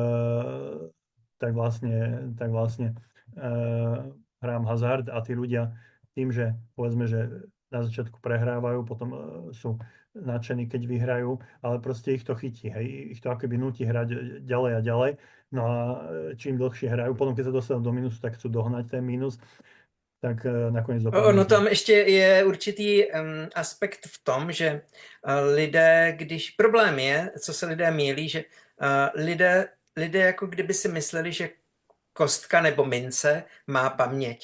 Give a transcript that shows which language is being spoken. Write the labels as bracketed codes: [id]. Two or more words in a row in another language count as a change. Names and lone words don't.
[sk] tak vlastne hrám hazard a tí ľudia tým, že povedzme, že na začiatku prehrávajú, potom sú nadšení, keď vyhrajú, ale proste ich to chytí, hej, ich to akoby nutí hrať ďalej a ďalej. No a čím dlhšie hrajú, potom keď sa dostanú do minusu, tak chcú dohnať ten minus, tak nakoniec dopadne. [cs] Ono tam ještě je určitý aspekt v tom, že lidé, když problém je, co se lidé mýlí, že lidé jako kdyby si mysleli, že kostka nebo mince má paměť.